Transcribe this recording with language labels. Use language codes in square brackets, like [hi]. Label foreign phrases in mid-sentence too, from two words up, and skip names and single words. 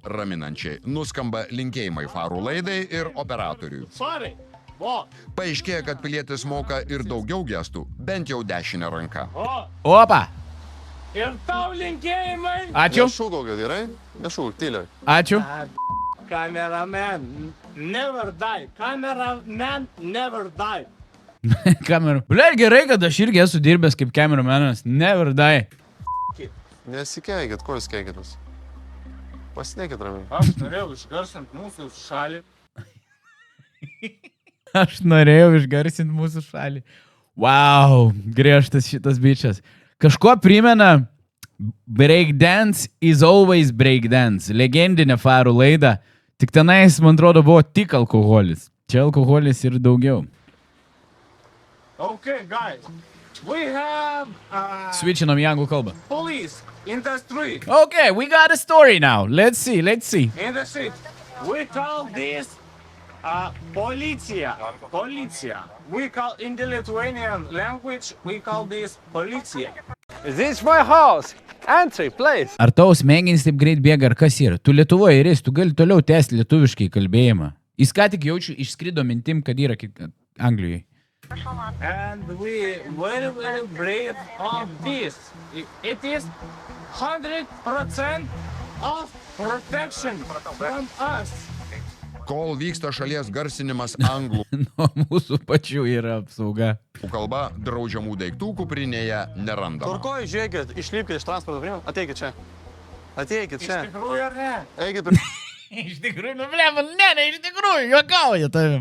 [lt] raminančiai. Nuskamba linkėjimai farų laidai ir operatoriui. Farai. Va. Paaiškėja, kad pilietis moka ir daugiau gestų, bent jau dešinę ranką. Opa. Ir tau linkėjimai. Ačiū. Nešūkauk, gerai? Nešūkauk, tyliai. Ačiū. [en] Cameraman never die. Cameraman never die. [lt] Kamerų. Blet, gerai, kad aš irgi esu dirbęs kaip kameramanas. [en] Never die. [lt] Nesikeikit, ko jūs keikitės? Pasidėkit ramiai. Aš norėjau išgarsinti mūsų šalį. Aš norėjau išgarsinti mūsų šalį. Wow, griežtas šitas bičias. Kažko primena [en] Breakdance is always breakdance. [lt] Legendinė farų laida. Tik tenais, man atrodo, buvo tik alkoholis. Čia alkoholis ir daugiau. [en] Okay, guys. We have [lt] Switchinom į anglų kalbą. [en] police in the street. Okay, we got a story now. Let's see. In the street. We call this policia. Policia. We call in the Lithuanian language, we call this policia. This is my house. Entry, please. [lt] Ar tavo smegenys taip greit bėga, ar kas yra? Tu Lietuvoje ir tu gali toliau tęsti lietuviškai kalbėjimą. Jis ką tik jaučiu išskrido mintim, kad yra Anglijoje. [en] And we very, very brave of this. It is 100% of protection from us. [lt] Kol vyksta šalies garsinimas anglų Nuo mūsų pačių yra apsauga. kalba, draudžiamų daiktų kuprinėje nerandama. Tvarkoj, žiūrėkit, išlipkit iš transporto priemonės, ateikit čia. Ateikit Iš čia. tikrųjų, ar ne? Eikit prie Iš tikrųjų, iš tikrųjų, juokauja tavim.